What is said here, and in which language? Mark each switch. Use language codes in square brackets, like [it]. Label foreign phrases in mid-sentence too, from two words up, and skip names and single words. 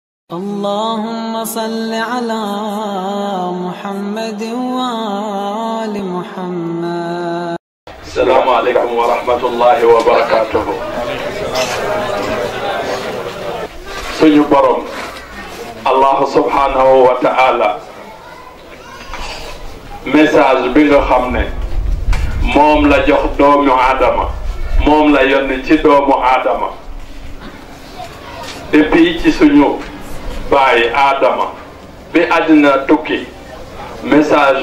[ar] اللهم صل على محمد وآل محمد. السلام عليكم ورحمة الله وبركاته. [wo] suñu borom Allah [ar] سبحانه وتعالى [wo] message bi nga xam ne moom la jox doomu aadama moom la yónni ci doomu aadama depuis ci suñu baay aadama bi àddina tukki message